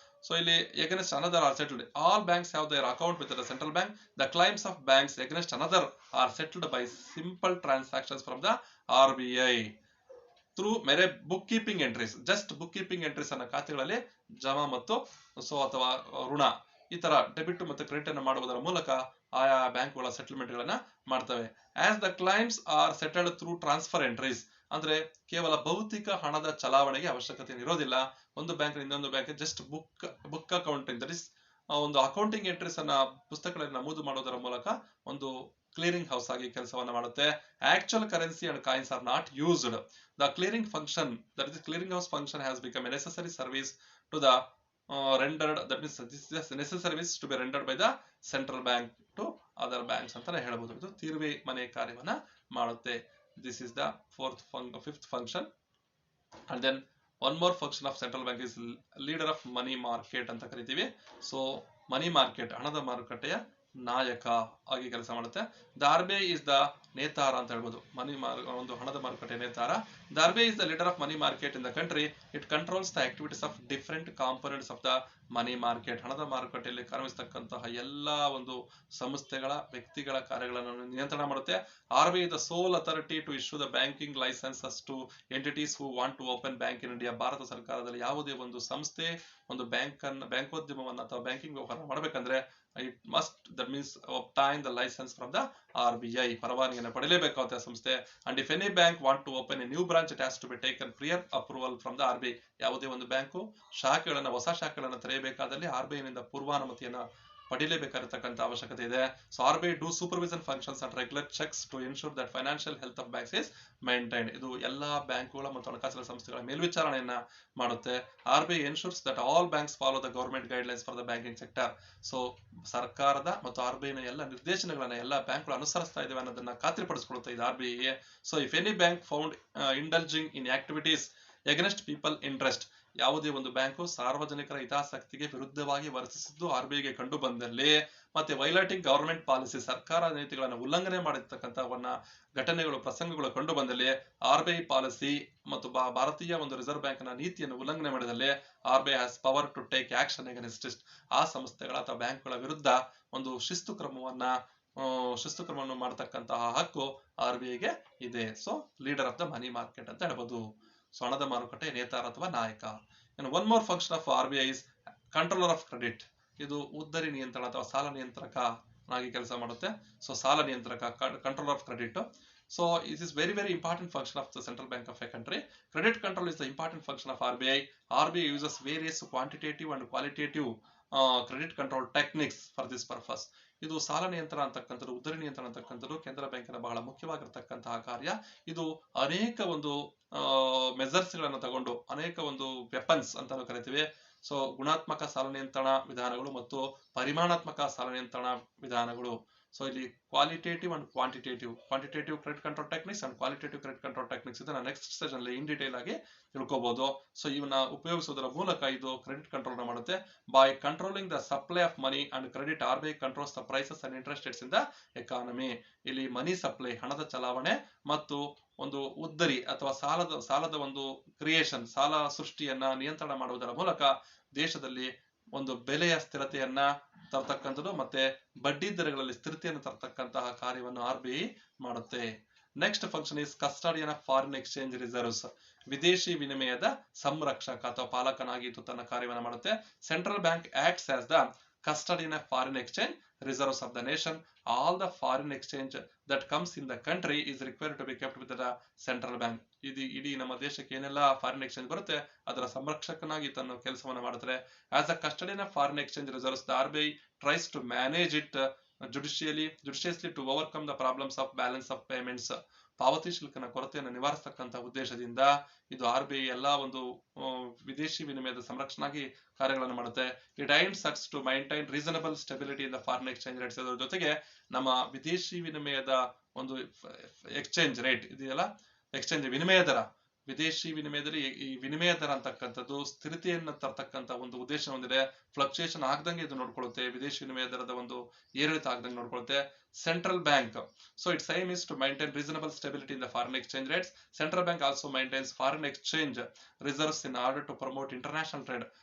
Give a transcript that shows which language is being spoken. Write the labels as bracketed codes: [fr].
[kn] So ಇಲ್ಲಿ [en] against another are settled. All banks have their account with the central bank. The claims of banks against another are settled by simple transactions from the RBI through mere bookkeeping entries. Just bookkeeping entries [kn] ಅನ್ನ ಖಾತೆಗಳಲ್ಲಿ ಜಮಾ ಮತ್ತು ಅಥವಾ ಋಣ ಈ ತರ debit ಮತ್ತು credit ಅನ್ನು ಮಾಡುವುದರ ಮೂಲಕ ಆಯಾ ಬ್ಯಾಂಕ್ಗಳ ಸೆಟಲ್ಮೆಂಟ್ ಗಳನ್ನ ಮಾಡ್ತವೆ. [en] As the claims are settled through transfer entries, [kn] ಅಂದ್ರೆ ಕೇವಲ ಭೌತಿಕ ಹಣದ ಚಲಾವಣೆಗೆ ಅವಶ್ಯಕತೆ ಇರೋದಿಲ್ಲ. ಒಂದು ಬ್ಯಾಂಕ್ ಇನ್ನೊಂದು bank [en] just book account that is [kn] ಒಂದು ಅಕೌಂಟಿಂಗ್ ಎಂಟ್ರೀಸ್ ಅನ್ನ ಪುಸ್ತಕಗಳಲ್ಲಿ ನಮೂದು ಮಾಡೋದರ ಮೂಲಕ ಒಂದು ಕ್ಲಿಯರಿಂಗ್ ಹೌಸ್ ಆಗಿ ಕೆಲಸವನ್ನ ಮಾಡುತ್ತೆ. [en] Actual currency and coins are not used. The clearing function, that is clearing house function, has become a necessary service to the rendered, that means this is a necessary service to be rendered by the central bank to other banks [kn] ಅಂತಾನೆ ಹೇಳ್ಬೋದು. ಇದು ತೀರ್ವೆ ಮನೆ ಕಾರ್ಯವನ್ನ ಮಾಡುತ್ತೆ. [en] This is the fifth function. And then one more function of central bank is leader of money market [kn] ಅಂತ ಕರಿತೀವಿ. So money market ಹಣದ ಮಾರುಕಟ್ಟೆಯ ನಾಯಕ ಆಗಿ ಕೆಲಸ ಮಾಡುತ್ತೆ. ದ [en] RBI is the [kn] ನೇತಾರ ಅಂತ ಹೇಳ್ಬೋದು. ಒಂದು ಹಣದ ಮಾರುಕಟ್ಟೆಯ ನೇತಾರ. [en] The RBI is the leader of money market in the country. It controls the activities of different components of the money market. [kn] ಹಣದ ಮಾರುಕಟ್ಟೆಯಲ್ಲಿ ಕಾರ್ಯನಿರ್ವಹಿಸತಕ್ಕಂತಹ ಎಲ್ಲಾ ಒಂದು ಸಂಸ್ಥೆಗಳ ವ್ಯಕ್ತಿಗಳ ಕಾರ್ಯಗಳನ್ನು ನಿಯಂತ್ರಣ ಮಾಡುತ್ತೆ. [en] RBI is the sole authority to issue the banking licenses to entities who want to open bank in India. [kn] Bharat ಸರ್ಕಾರದಲ್ಲಿ ಯಾವುದೇ ಒಂದು ಸಂಸ್ಥೆ ಒಂದು ಬ್ಯಾಂಕೋದ್ಯಮವನ್ನು ಅಥವಾ ಬ್ಯಾಂಕಿಂಗ್ ವ್ಯವಹಾರ ಮಾಡಬೇಕಂದ್ರೆ [en] it must, that means obtain the license from the RBI. [kn] ಪರವಾನಗಿಯನ್ನು ಪಡೆಯಲೇಬೇಕಾಗುತ್ತೆ ಸಂಸ್ಥೆ. [en] And if any bank want to open a new branch, it has to be taken prior approval from the RBI. [kn] ಯಾವುದೇ ಒಂದು bank ಹೊಸ ಶಾಖೆಗಳನ್ನು ತೆರೆಯಬೇಕಾದಲ್ಲಿ RBI ನಿಂದ ಪೂರ್ವಾನುಮತಿಯನ್ನು ಪಡೆಯಲೇಬೇಕಾಗಿರತಕ್ಕಂತ ಅವಶ್ಯಕತೆ ಇದೆ. [en] So RBI do supervision functions and regular checks to ensure that financial health of banks is maintained. [kn] ಇದು ಎಲ್ಲಾ ಬ್ಯಾಂಕುಗಳ ಮತ್ತು ಹಣಕಾಸಿನ ಸಂಸ್ಥೆಗಳ ಮೇಲ್ವಿಚಾರಣೆಯನ್ನ ಮಾಡುತ್ತೆ. [en] RBI ensures that all banks follow the government guidelines for the banking sector. [kn] So ಸರ್ಕಾರದ ಮತ್ತು RBI ನ ಎಲ್ಲ ನಿರ್ದೇಶನಗಳನ್ನ ಎಲ್ಲ ಬ್ಯಾಂಕ್ಗಳು ಅನುಸರಿಸ್ತಾ ಇದಾವೆ ಅನ್ನೋದನ್ನ ಖಾತ್ರಿಪಡಿಸಿಕೊಳ್ಳುತ್ತೆ ಇದು RBI. So [en] if any bank found indulging in activities against people interest, [kn] ಯಾವುದೇ ಒಂದು ಬ್ಯಾಂಕು ಸಾರ್ವಜನಿಕರ ಹಿತಾಸಕ್ತಿಗೆ ವಿರುದ್ಧವಾಗಿ ವರ್ತಿಸಿದ್ದು RBIಗೆ ಕಂಡು ಬಂದಲ್ಲಿ ಮತ್ತೆ [en] violating government policy, [kn] ಸರ್ಕಾರ ನೀತಿಗಳನ್ನು ಉಲ್ಲಂಘನೆ ಮಾಡಿರ್ತಕ್ಕಂಥವನ್ನ ಪ್ರಸಂಗಗಳು ಕಂಡು ಬಂದಲ್ಲಿ RBI ಪಾಲಿಸಿ ಮತ್ತು ಭಾರತೀಯ ಒಂದು ರಿಸರ್ವ್ ಬ್ಯಾಂಕ್ ನ ನೀತಿಯನ್ನು ಉಲ್ಲಂಘನೆ ಮಾಡಿದಲ್ಲಿ RBI [en] Has power to take action against it. [kn] ಆ ಸಂಸ್ಥೆಗಳ ಅಥವಾ ಬ್ಯಾಂಕ್ಗಳ ವಿರುದ್ಧ ಒಂದು ಶಿಸ್ತು ಕ್ರಮವನ್ನು ಮಾಡತಕ್ಕಂತಹ ಹಕ್ಕು RBIಗೆ ಇದೆ. So [en] leader of the money market [kn] ಅಂತ ಹೇಳ್ಬೋದು. ಸೊ ಹಣದ ಮಾರುಕಟ್ಟೆ ನೇತಾರ ಅಥವಾ ನಾಯಕ. [en] One more function of RBI is controller of credit. [kn] ಇದು ಉದ್ದರಿ ನಿಯಂತ್ರಣ ಅಥವಾ ಸಾಲ ನಿಯಂತ್ರಕನಾಗಿ ಕೆಲಸ ಮಾಡುತ್ತೆ. ಸೊ ಸಾಲ ನಿಯಂತ್ರಕ, controller of credit. [en] So it is very important function of the central bank of a country. Credit control is the important function of RBI. RBI uses various quantitative and qualitative credit control techniques for this purpose. [kn] ಇದು ಸಾಲ ನಿಯಂತ್ರಣ ಅಂತಕ್ಕಂಥದ್ದು, ಉದ್ದರಿ ನಿಯಂತ್ರಣ ಅಂತಕ್ಕಂಥದ್ದು ಕೇಂದ್ರ ಬ್ಯಾಂಕಿನ ಬಹಳ ಮುಖ್ಯವಾಗಿರ್ತಕ್ಕಂತಹ ಕಾರ್ಯ. ಇದು ಅನೇಕ ಒಂದು ಮೆಜರ್ಸ್ ಗಳನ್ನು ತಗೊಂಡು ಅನೇಕ ಒಂದು ವೆಪನ್ಸ್ ಅಂತ ಕರಿತೀವಿ. ಸೊ ಗುಣಾತ್ಮಕ ಸಾಲ ನಿಯಂತ್ರಣ ವಿಧಾನಗಳು ಮತ್ತು ಪರಿಮಾಣಾತ್ಮಕ ಸಾಲ ನಿಯಂತ್ರಣ ವಿಧಾನಗಳು. ಸೊ ಇಲ್ಲಿ [en] qualitative and quantitative credit control techniques [kn] and qualitative credit control techniques ಇದನ್ನ ನೆಕ್ಸ್ಟ್ ಸ್ಟೇಜ್ ಅಲ್ಲಿ ಇನ್ ಡೀಟೇಲ್ ಆಗಿ ತಿಳ್ಕೋಬಹುದು. ಸೊ ಇವನ್ನ ಉಪಯೋಗಿಸುವುದರ ಮೂಲಕ ಇದು ಕ್ರೆಡಿಟ್ ಕಂಟ್ರೋಲ್ ಮಾಡುತ್ತೆ. [en] By controlling the supply of money and credit RBI controls the prices and interest rates in the economy. [kn] ಇಲ್ಲಿ ಮನಿ supply, ಹಣದ ಚಲಾವಣೆ ಮತ್ತು ಒಂದು ಉದ್ದರಿ ಅಥವಾ ಸಾಲದ ಒಂದು ಕ್ರಿಯೇಷನ್, ಸಾಲ ಸೃಷ್ಟಿಯನ್ನ ನಿಯಂತ್ರಣ ಮಾಡುವುದರ ಮೂಲಕ ದೇಶದಲ್ಲಿ ಒಂದು ಬೆಲೆಯ ಸ್ಥಿರತೆಯನ್ನ ತರತಕ್ಕಂಥದ್ದು ಮತ್ತೆ ಬಡ್ಡಿ ದರಗಳಲ್ಲಿ ಸ್ಥಿರತೆಯನ್ನು ತರತಕ್ಕಂತಹ ಕಾರ್ಯವನ್ನು RBI ಮಾಡುತ್ತೆ. [en] Next function is custodian of foreign exchange reserves. [kn] ವಿದೇಶಿ ವಿನಿಮಯದ ಸಂರಕ್ಷಕ ಅಥವಾ ಪಾಲಕನಾಗಿ ಇದು ತನ್ನ ಕಾರ್ಯವನ್ನು ಮಾಡುತ್ತೆ. [en] Central bank acts as the custodian of foreign exchange reserves of the nation. All the foreign exchange that comes in the country is required to be kept with the central bank. [kn] ಇಡೀ ನಮ್ಮ ದೇಶಕ್ಕೆ ಏನೆಲ್ಲ foreign exchange ಬರುತ್ತೆ ಅದರ ಸಂರಕ್ಷಕನಾಗಿ ತನ್ನ ಕೆಲಸವನ್ನು ಮಾಡುತ್ತಾರೆ. [en] As a custodian of foreign exchange reserves, the RBI tries to manage it judiciously to overcome the problems of balance of payments. [kn] ಪಾವತಿ ಶುಲ್ಕನ ಕೊರತೆಯನ್ನು ನಿವಾರಿಸತಕ್ಕಂಥ ಉದ್ದೇಶದಿಂದ ಇದು RBI ಎಲ್ಲಾ ಒಂದು ವಿದೇಶಿ ವಿನಿಮಯದ ಸಂರಕ್ಷಣಾಗಿ ಕಾರ್ಯಗಳನ್ನು ಮಾಡುತ್ತೆ. [en] It aims to maintain reasonable stability in the foreign exchange rates. [kn] ಅದರ ಜೊತೆಗೆ ನಮ್ಮ ವಿದೇಶಿ ವಿನಿಮಯದ ಒಂದು ಎಕ್ಸ್ಚೇಂಜ್ ರೇಟ್ ಇದೆಯಲ್ಲ ಎಕ್ಸ್ಚೇಂಜ್ ವಿನಿಮಯ ದರ, ವಿದೇಶಿ ವಿನಿಮಯದಲ್ಲಿ ಈ ವಿನಿಮಯ ದರ ಅಂತಕ್ಕಂಥದ್ದು ಸ್ಥಿರತೆಯನ್ನು ತರ್ತಕ್ಕಂಥ ಒಂದು ಉದ್ದೇಶ ಹೊಂದಿದೆ. ಫ್ಲಕ್ಚುಯೇಷನ್ ಆಗದಂಗೆ ಇದು ನೋಡ್ಕೊಳ್ಳುತ್ತೆ, ವಿದೇಶಿ ವಿನಿಮಯ ದರದ ಒಂದು ಏರಿಳಿತ ಆಗದಂಗೆ ನೋಡ್ಕೊಳ್ಳುತ್ತೆ. [en] Central bank, so its aim is to maintain reasonable stability in the foreign exchange rates. Central bank also maintains foreign exchange reserves in order to promote international trade.